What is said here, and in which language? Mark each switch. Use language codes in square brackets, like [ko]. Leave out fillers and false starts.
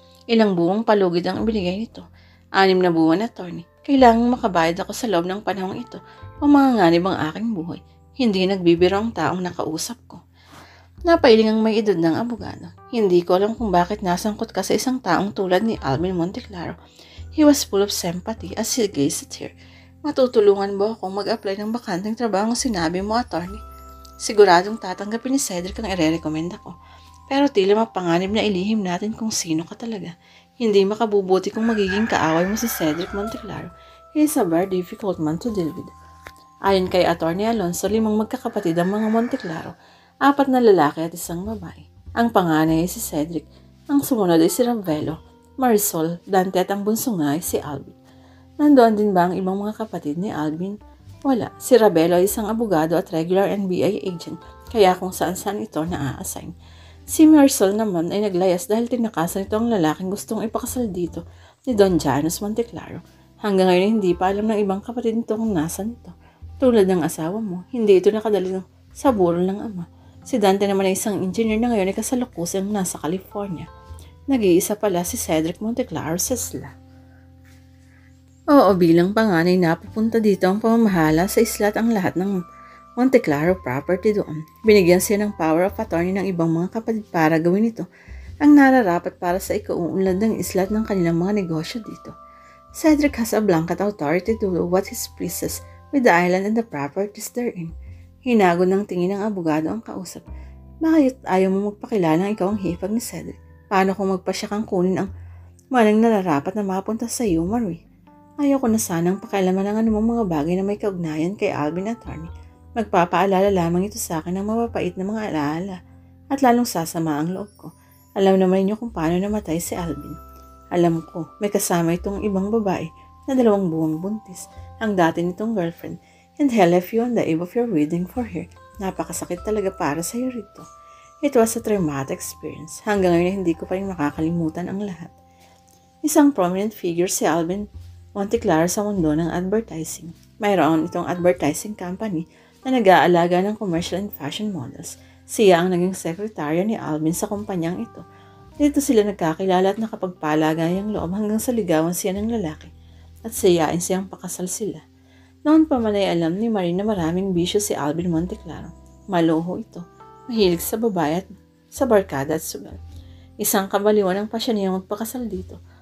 [tl] Ilang buwang palugid ang ibinigay nito. 6 na buwan, Attorney. Kailangang makabayad ako sa loob ng panahong ito o manganganib ang aking buhay. Hindi nagbibiro ang taong nakausap ko. Napailing ang may edad ng abogado. Hindi ko alam kung bakit nasangkot ka sa isang taong tulad ni Alvin Monte Claro. [en] He was full of sympathy as he gazed at her. [tl] Matutulungan mo akong mag-apply ng bakanteng trabaho ang sinabi mo, Attorney. Siguradong tatanggapin ni Cedric ang ire-recommenda ko. Pero tila mapanganib na ilihim natin kung sino ka talaga. Hindi makabubuti kung magiging kaaway mo si Cedric Monte Claro. [en] He is a very difficult man to deal with. [tl] Ayon kay Attorney Alonso, 5 magkakapatid ang mga Monte Claro, 4 na lalaki at 1 babae. Ang panganay ay si Cedric, ang sumunod ay si Ravelo, Marisol, Dante at ang bunso nga ay si Alvin. Nandoon din ba ang ibang mga kapatid ni Alvin? Wala. Si Ravelo ay isang abogado at regular NBI agent, kaya kung saan-saan ito na-assign. Si Marisol naman ay naglayas dahil tinakasan ito ang lalaking gustong ipakasal dito ni Don Janus Monte Claro. Hanggang ngayon hindi pa alam ng ibang kapatid nito kung nasan ito. Tulad ng asawa mo, hindi ito nakadali sa burol ng ama. Si Dante naman ay isang engineer na ngayon ay kasalukusang nasa California. Nag-iisa pala si Cedric Monte Claro sa isla. Oo, bilang panganay napupunta dito ang pamamahala sa isla at ang lahat ng Monte Claro property doon. Binigyan siya ng power of attorney ng ibang mga kapatid para gawin ito. Ang nararapat para sa ikauunlad ng isla at ng kanilang mga negosyo dito. [en] Cedric has a blanket authority to do what he pleases with the island and the properties therein. [tl] Hinagod ng tingin ng abogado ang kausap. Bakit ayaw mo magpakilala ikaw ang hipag ni Cedric? Paano kung magpasya kang kunin ang manang nararapat na mapunta sa iyo, Marie? Ayoko na sanang pakialaman ng anumang mga bagay na may kaugnayan kay Alvin Attorney. Magpapaalala lamang ito sa akin ng mapapait na mga alaala at lalong sasama ang loob ko. Alam naman ninyo kung paano namatay si Alvin. Alam ko, may kasama itong ibang babae na 2 buwang buntis, ang dati nitong girlfriend, [en] and he left you on the eve of your wedding for her. [tl] Napakasakit talaga para sa iyo rito. [en] It was a traumatic experience. [tl] Hanggang ngayon hindi ko pa rin makakalimutan ang lahat. Isang prominent figure si Alvin Monte Claro sa mundo ng advertising. Mayroon itong advertising company na nag-aalaga ng [en] commercial and fashion models. [tl] Siya ang naging sekretarya ni Alvin sa kumpanyang ito. Dito sila nagkakilala at nakapagpalagayang loob hanggang sa ligawan siya ng lalaki. At siyain siyang pakasal sila. Noon pa man ay alam ni Marie na maraming bisyo si Alvin Monte Claro. Maloho ito. Mahilig sa babae at sa barkada at sugal. Isang kabaliwan ang pasya niya magpakasal dito.